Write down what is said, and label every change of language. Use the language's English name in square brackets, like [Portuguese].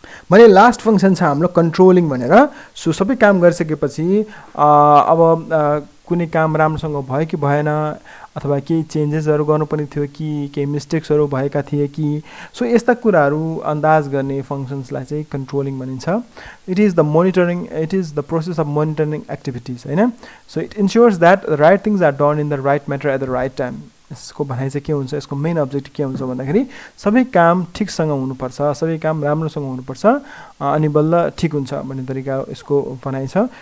[Nepali] भने last function छ हाम्रो कन्ट्रोलिङ भनेर। सो सबै काम गरिसकेपछि अब कुनै काम राम्रोसँग भयो कि भएन, अथवा केही चेन्जेसहरू गर्नुपर्ने थियो कि केही मिस्टेक्सहरू भएका थिए कि, सो यस्ता कुराहरू अन्दाज गर्ने फङ्सन्सलाई चाहिँ कन्ट्रोलिङ भनिन्छ। [English] It is the monitoring, it is the process of monitoring activities, होइन। So it ensures that the right things are done in the right matter at the right time. [Nepali] यसको भनाइ चाहिँ के हुन्छ, यसको मेन अब्जेक्टिभ के हुन्छ भन्दाखेरि सबै काम ठिकसँग हुनुपर्छ, सबै काम राम्रोसँग हुनुपर्छ, अनि बल्ल ठिक हुन्छ भन्ने तरिका यसको भनाइ छ।